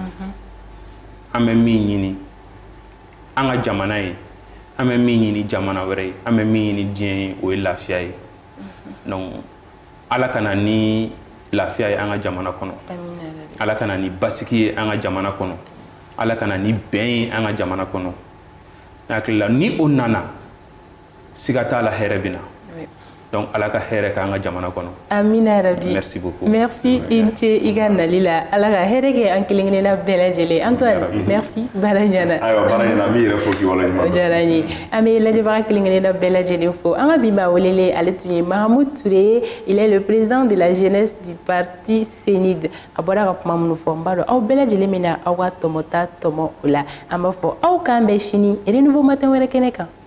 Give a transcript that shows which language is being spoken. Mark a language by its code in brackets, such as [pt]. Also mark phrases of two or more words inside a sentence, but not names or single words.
[bm] an bɛ min ɲini an ka jamana ye an bɛ min ɲini jamana wɛrɛ ye an bɛ min ɲini diɲɛ ye o ye lafiya ye donc ala ka na ni lafiya ye an ka jamana kɔnɔ ala ka na ni basigi ye an ka jamana kɔnɔ ala ka na ni bɛn ye an ka jamana kɔnɔ ne hakili la ni o nana siga t'a la hɛrɛ bɛ na donc ala ka hɛrɛ k'an ka jamana kɔnɔ. [ar] Amina rabi. [fr] Merci beaucoup. [bm] Merci i ni ce i ka nali la ala ka hɛrɛ kɛ an kelen kelenna bɛɛ lajɛlen Antoine merci baara ɲɛna. Ayiwa baara ɲɛna an b'i yɛrɛ fo k'i waleɲuman dɔn. O diyara n ye an bɛ lajɛbaga kelen kelenna bɛɛ lajɛlen fo an ka bi maa welelen ale tun ye Mahamudu Ture [fr] il est le président de la jeunesse du parti CNID [bm] a bɔra ka kuma minnu fɔ n b'a dɔn aw bɛɛ lajɛlen bɛ na aw ka tɔmɔta tɔmɔ o la an b'a fɔ aw k'an bɛn sini renouveau matin wɛrɛ kɛnɛ kan.